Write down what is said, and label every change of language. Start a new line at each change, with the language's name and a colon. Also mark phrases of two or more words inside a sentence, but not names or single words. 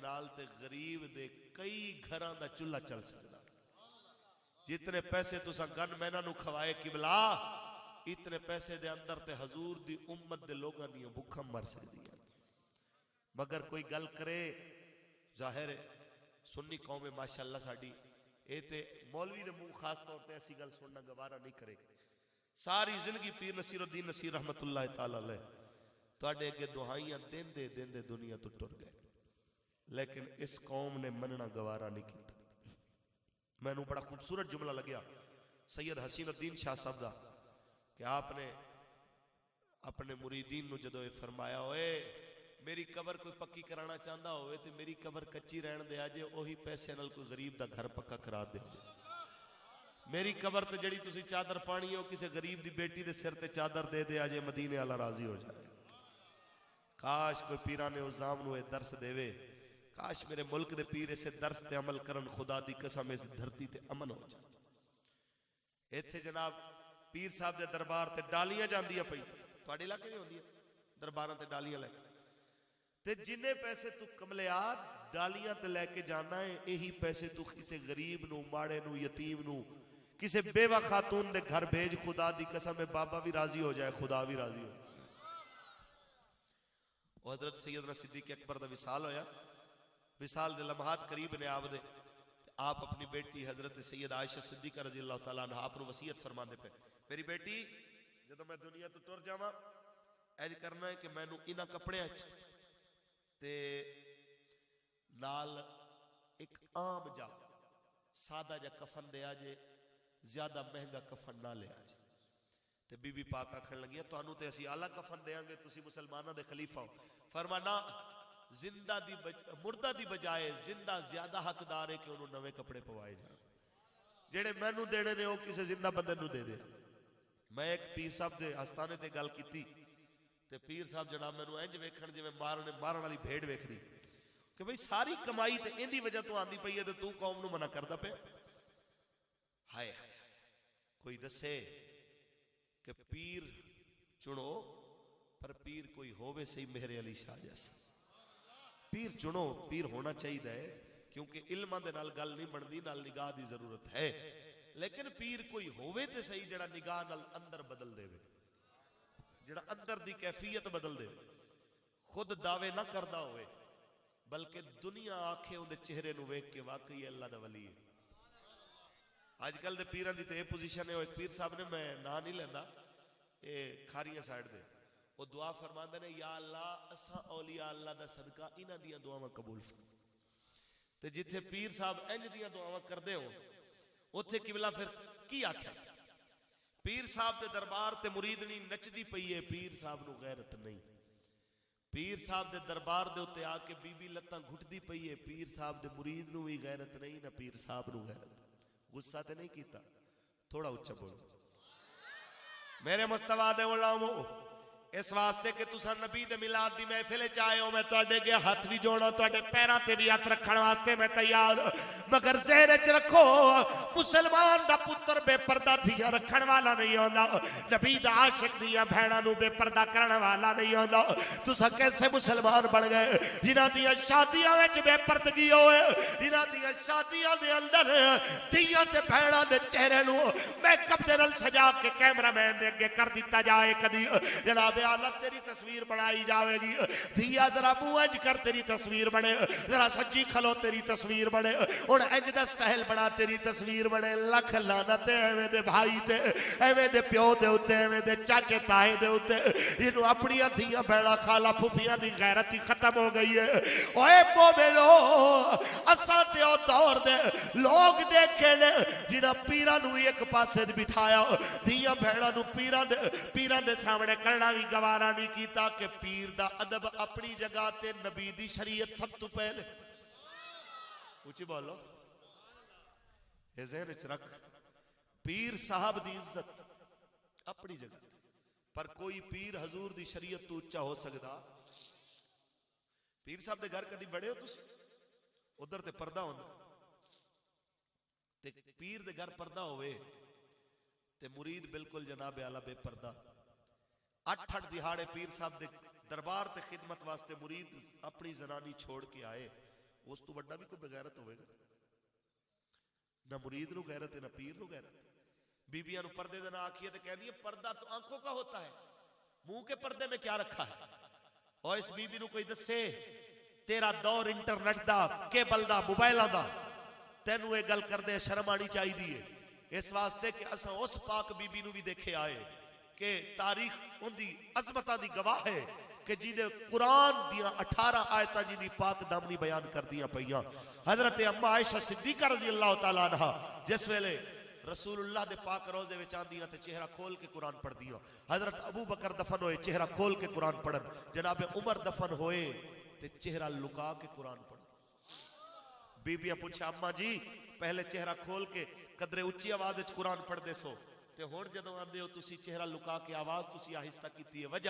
Punjabi: نال تے غریب دے کئی گھراں دا چولہا چل سکدا جتنے پیسے تساں گن میناں نو کھوائے قبلہ اتنے پیسے دے اندر تے حضور دی امت دے لوگاں دیاں بھکھاں مر سکدی ہیں مگر کوئی گل کرے ظاہر سنی قوم ماشاءاللہ ساڈی اے تے مولوی دے منہ خاص طور تے ایسی گل سننا گوارا نہیں کرے ساری زندگی پیر نصیر الدین نصیر
Arabic: رحمت اللہ تعالی علیہ
Punjabi: تواڈے اگے دعائیاں دین دے دنیا تو ٹر گئے لیکن اس قوم نے مننا گوارا نہیں کیتا میں نو بڑا خوبصورت جملہ لگیا سید حسین الدین شاہ صاحب دا کہ آپ نے اپنے مریدین نو جدو یہ فرمایا ہوئے میری قبر کوئی پکی کرانا چاہتا ہوئے تو میری قبر کچی رہن دے آجے وہی پیسے نال کوئی غریب دا گھر پکا کرا دے میری قبر تے جڑی تسی چادر پانی ہو کسی غریب دی بیٹی دے سر تے چادر دے دے آجے مدینے والا راضی ہو جائے کاش کوئی پیرانے عظام نو درس دے وے کاش میرے ملک دے پیر اسے درس تے عمل کرن خدا دی قسم اس دھرتی تے امن ہو جائے ایتھے جناب پیر صاحب دے دربار تے ڈالیاں جاندیاں پئی تواڈے علاقے نہیں ہوندی درباراں تے ڈالیاں لے تے جننے پیسے تو کملیات ڈالیاں تے لے کے جانا ہے یہی پیسے تو کسی غریب نو ماڑے نو یتیم نو کسی بیوہ خاتون دے گھر بھیج خدا دی قسم بابا بھی راضی ہو جائے خدا بھی راضی ہو جائے حضرت سیدنا صدیق اکبر دا وصال ہویا وصال دے لمحات قریب نے آپ دے آپ اپنی بیٹی حضرت سید عائشہ صدیقہ
Arabic: رضی اللہ تعالیٰ عنہ
Punjabi: آپ نے وصیت فرمانے پہ میری بیٹی جدو میں دنیا تو ٹر جاواں ایج کرنا ہے کہ میں نو انہاں کپڑے تے نال ایک عام جا سادہ جا کفن دے آجے زیادہ مہنگا کفن نہ لے آجے تے بی بی پاک آکھن لگیا تو انہوں تے اسی اعلیٰ کفن دے آنگے تسی مسلمانہ دے خلیفہ ہو فرمانا زندہ دی مردہ دی بجائے زندہ زیادہ حقدار ہے کہ انہوں نوے کپڑے پوائے جائیں جیڑے میں نو دینے نے ہو کسے زندہ بندے نو دے دے میں ایک پیر صاحب دے ہستانے تے گل کیتی تے پیر صاحب جناب میں نو انج ویکھن جے میں مارن والی بھیڑ ویکھ دی کہ بھئی ساری کمائی تے اندی وجہ تو آندی پئی ہے تے تو قوم نو منع کردا پے ہائے کوئی دسے کہ پیر چنو پر پیر کوئی ہووے سہی مہر علی شاہ جیسا پیر چنو پیر ہونا چاہیے کیونکہ علماں دے نال گل نہیں بندی نال نگاہ دی ضرورت ہے لیکن پیر کوئی ہووے تے صحیح جڑا نگاہ نال اندر بدل دے جڑا اندر دی کیفیت بدل دے خود دعوے نہ کردا ہوئے بلکہ دنیا آکھے اون دے چہرے نو ویکھ کے واقعی اللہ دا ولی ہے آج کل دے پیراں دی تے اے پوزیشن ہے ایک پیر صاحب نے میں نا نہیں لیندا اے کھاریاں سائیڈ دے وہ دعا فرماندے نے یا اللہ اساں اولیاء اللہ دا صدقہ انہاں دیاں دعاواں قبول فرما تے جتھے پیر صاحب انج دیاں دعاواں کردے ہو اوتھے قبلہ پھر کی آکھیا؟ پیر صاحب دے دربار تے مریدنی نچدی پئی ہے، پیر صاحب نو غیرت نہیں. پیر صاحب دے دربار دے اوتے آ کے بی بی لتاں گھٹدی پئی ہے، پیر صاحب دے مرید نو بھی غیرت نہیں نہ پیر صاحب نو غیرت. غصہ تے نہیں کیتا؟ تھوڑا اچھا بولو. میرے مصطفیٰ دے غلامو، اس واسطے کہ تساں نبی دے میلاد دی محفل وچ آئے ہو، میں تواڈے اگے ہاتھ بھی جوڑا، تواڈے پیراں تے بھی ہاتھ رکھن واسطے میں تیار، مگر ذہن وچ رکھو مسلمان دا پتر بے پردہ دھیاں رکھن والا نہیں ہوندا، نبی دا عاشق دیاں بہناں نو بے پردہ کرن والا نہیں ہوندا. تساں کیسے مسلمان بن گئے جنہاں دیاں شادیاں وچ بے پردگی ہوئے، جنہاں دیاں شادیاں دے اندر دھیاں تے بہناں دے چہرے نو میک اپ دے نال سجا کے کیمرہ مین دے اگے کر دتا جائے. کدی جناب اعلیٰ تیری تصویر بنائی جاوے گی، دھیا ذرا منہ انج کر تیری تصویر بنے، ذرا سجی کھلو تیری تصویر بنے، اور انج دا سٹائل بنا تیری تصویر بنے. لکھ لعنت ایویں دے بھائی تے، ایویں دے پیو دے اوتے، ایویں دے چاچے تائے دے اوتے جنوں اپنی دھیاں بہنا خالہ پھوپھیاں دی غیرت ہی ختم ہو گئی ہے. اوے مومنو، اساں تے او دور دے لوگ دیکھے نے جنہاں پیراں نو ایک پاسے بٹھایا، دھیاں بہنا نو پیراں دے سامنے کرنا بھی گوارا نہیں کیتا کہ پیر دا ادب اپنی جگہ تے نبی دی شریعت سب تو پہلے. اونچی بولو. اے ذہن وچ رکھ، پیر صاحب دی عزت اپنی جگہ پر کوئی پیر حضور دی شریعت تو اونچا ہو سکدا؟ پیر صاحب دے گھر کدی بڑے ہو تسی؟ ادھر تے پردہ ہوندا، تے پیر دے گھر پردہ ہوئے تے مرید بالکل جناب اعلیٰ بے پردہ. 8 دہاڑے پیر صاحب دے دربار تے خدمت واسطے مرید اپنی زنانی چھوڑ کے آئے، اس تو بڑا بھی کوئی بغیرت ہوئے گا؟ نہ مرید نو غیرت ہے نہ پیر نو غیرت. بی بیاں نو پردے دے نہ آکھیے تے کہہ دیے
Urdu: پردہ تو آنکھوں کا ہوتا ہے، منہ کے پردے میں کیا رکھا ہے؟
Punjabi: اور اس بی بی نو کوئی دسے تیرا دور انٹرنیٹ دا، کیبل دا، موبائلاں دا، تینوں یہ گل کر دے شرم آنی چاہی دیئے. اس واسطے کہ اساں اس پاک بی بی نو بھی دیکھے آئے کہ تاریخ ان دی عظمتہ دی گواہ ہے کہ جی دے قرآن دیاں 18 آیتاں جی دی پاک دامنی بیان کر دیاں پئیاں. حضرت اما عائشہ صدیقہ
Arabic: رضی اللہ تعالیٰ عنہ
Punjabi: جس ویلے رسول اللہ دے پاک روزے وچ آندیاں تے چہرہ کھول کے قرآن پڑھ دیاں. حضرت ابو بکر دفن ہوئے چہرہ کھول کے قرآن پڑھن، جناب عمر دفن ہوئے تے چہرہ لکا کے قرآن پڑھن. بی بیاں پوچھا اما جی پہلے چہرہ کھول کے قدرے اچھی آواز وچ قرآن پڑھ دے سو تے ہن جدوں آندے ہو تسی چہرہ لکا کے آواز تسی آہستہ کیتی ہے، وجہ؟